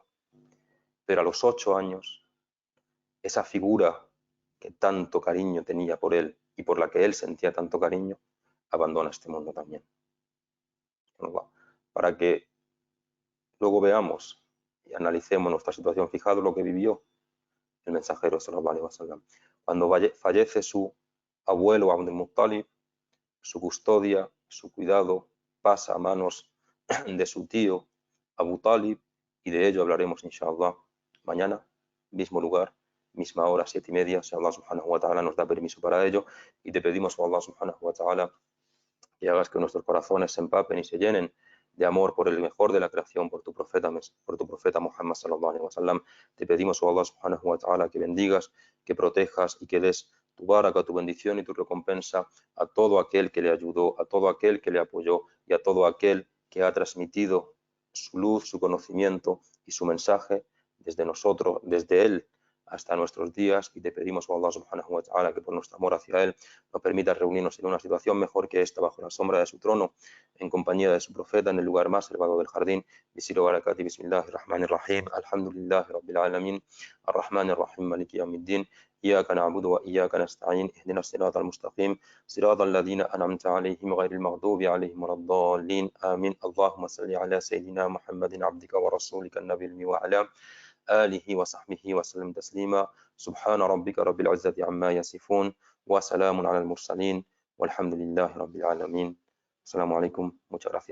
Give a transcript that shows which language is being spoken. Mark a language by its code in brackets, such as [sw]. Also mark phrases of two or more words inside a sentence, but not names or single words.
[es] Pero a los 8 años, esa figura que tanto cariño tenía por él y por la que él sentía tanto cariño, abandona este mundo también. Para que luego veamos y analicemos nuestra situación. Fijaos lo que vivió el mensajero [ar] صلى الله عليه وسلم. [es] Cuando fallece su abuelo Abdul Muttalib, su custodia, su cuidado pasa a manos de su tío Abu Talib, y de ello hablaremos inshallah mañana, mismo lugar, misma hora, 7:30, si [ar] الله سبحانه وتعالى [es] nos da permiso para ello, y te pedimos a [ar] الله سبحانه وتعالى [es] que hagas que nuestros corazones se empapen y se llenen de amor por el mejor de la creación, por tu profeta Muhammad [ar] صلى الله عليه وسلم. [es] Te pedimos, oh [ar] الله سبحانه وتعالى, [es] que bendigas, que protejas y que des tu baraka, tu bendición y tu recompensa a todo aquel que le ayudó, a todo aquel que le apoyó y a todo aquel que ha transmitido su luz, su conocimiento y su mensaje desde nosotros, desde él hasta nuestros días, y te pedimos, oh [ar] الله سبحانه وتعالى, [es] que por nuestro amor hacia él nos permita reunirnos en una situación mejor que esta, bajo la sombra de su trono, en compañía de su profeta, en el lugar más elevado del jardín. [ar] بسم الله بركاتي بسم الله الرحمن الرحيم الحمد لله رب العالمين الرحمن الرحيم مالك يوم الدين, إياك نعبد وإياك نستعين اهدنا الصراط المستقيم صراط الذين أنعمت عليهم غير المغضوب عليهم ولا الضالين آمين. اللهم صل على سيدنا محمد عبدك ورسولك النبي الأمي وعلى آله وصحبه وسلم تسليما. سبحان ربك رب العزة عما يصفون وسلام على المرسلين والحمد لله رب العالمين. السلام عليكم. [es] Muchas gracias.